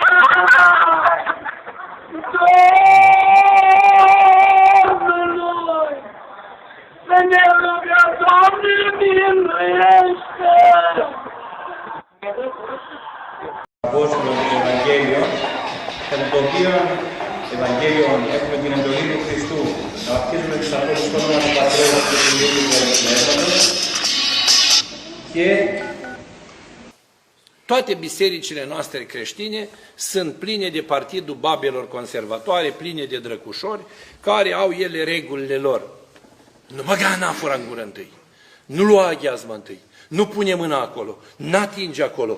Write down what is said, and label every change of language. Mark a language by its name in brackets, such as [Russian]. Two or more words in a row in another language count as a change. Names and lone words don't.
[Romanian] Domnului! Să ne rugăm, Doamne, miluiește! Apostolul Evangelion, [Greek] κατά το οποίο Ευαγγέλιο έχουμε την εντολή του Χριστού να βαπτίζουμε τους ανθρώπους στο όνομα του Πατρός και του Υιού και του Πνεύματος και [Romanian] toate bisericile noastre creștine sunt pline de partidul babelor conservatoare, pline de drăcușori, care au ele regulile lor. Nu băga anafora în gură întâi, nu lua aghiazma întâi, nu pune mâna acolo, n-atinge acolo.